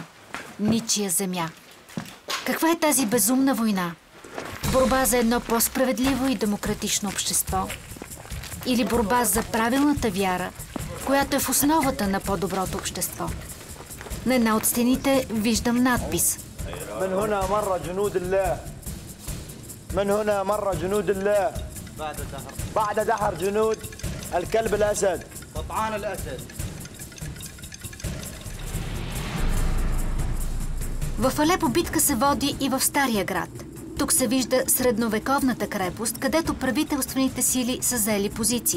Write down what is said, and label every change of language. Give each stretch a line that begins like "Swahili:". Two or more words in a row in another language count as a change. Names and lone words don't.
Bulgarian: Ничия земя. Каква е тази безумна война? Борба за едно по-справедливо и демократично общество? Или борба за правилната вяра, която е в основата на по-доброто общество? На една от стените виждам надпис.
Arabic: من هنا مر جنود الله من هنا مر جنود الله بعد دحر جنود الكلب الأسد قطعان الأسد.
Bulgarian: В Алепо битка се води и в Стария град. Тук се вижда средновековната крепост, където правителствените сили са заели позиции.